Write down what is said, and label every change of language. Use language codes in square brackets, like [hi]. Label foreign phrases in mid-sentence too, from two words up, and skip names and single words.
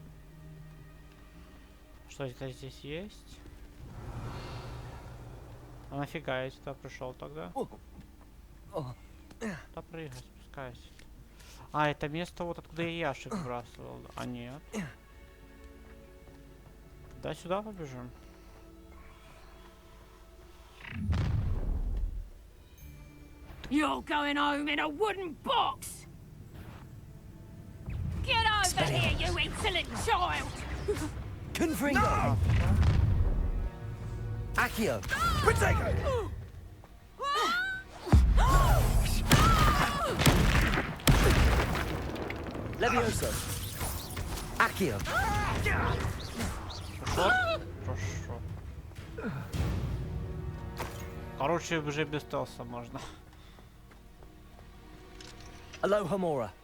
[ru] Что это здесь есть? А нафига я сюда пришел тогда? Да прыгай, спускайся. А, это место вот откуда я ящик сбрасывал. А нет. Да сюда побежим. [en] You're going home in a wooden box! Get over here, you insolent child! Confringo. Accio. Protego! Leviosa. Accio. [ru] Хорошо. Короче, уже без стелса можно. Alohomora.